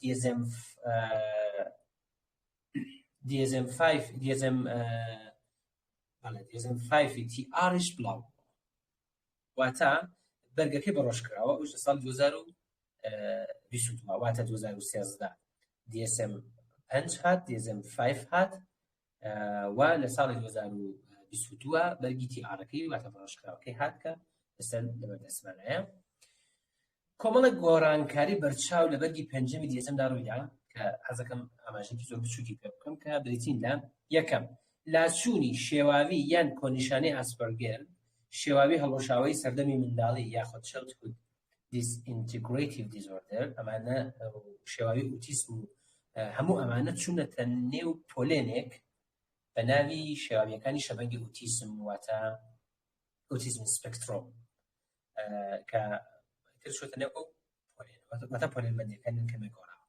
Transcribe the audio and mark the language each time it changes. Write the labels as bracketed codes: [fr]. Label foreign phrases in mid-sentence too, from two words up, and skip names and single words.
[ckb] DSM 5 TRش بڵاو واتە بەرگەکەی بەڕۆژ کراوە ئەوش لە ساڵی 2022 واتە 2013 DSM 5 هات DSM 5 هات و لە ساڵی 2022 بەرگی TRەکەی واتە بەڕۆژ کراوەکەی هات کە لەسەر لەبەردەستمانەیە کۆمەڵێک گۆڕانکاری بەرچاو لە بەرگی پێنجەمی DSMدا ڕوویدا کە حەزەکەم ئاماژەیەکی زۆر بچووکی پێ بکەم کە بریتین لە یەکەم لاچوونی شێواوی یان کۆنیشانەی ئاسپەرگەر شێواوی هەڵۆشاوی سەردەمی منداڵی یاخود [en] childhood disintegrative disorder [ckb] ئەمانە شێواوی ئوتیسم و هەموو ئەمانە چوونەتە نێو پۆلێنێک بە ناوی شێواویەکانی شەبەنگی ئوتیسم واتە ئوتیسم سپێکترۆم کە شوتە نێو ئەو واتە پۆلێنبەندیەکان کەمێ گۆڕاوە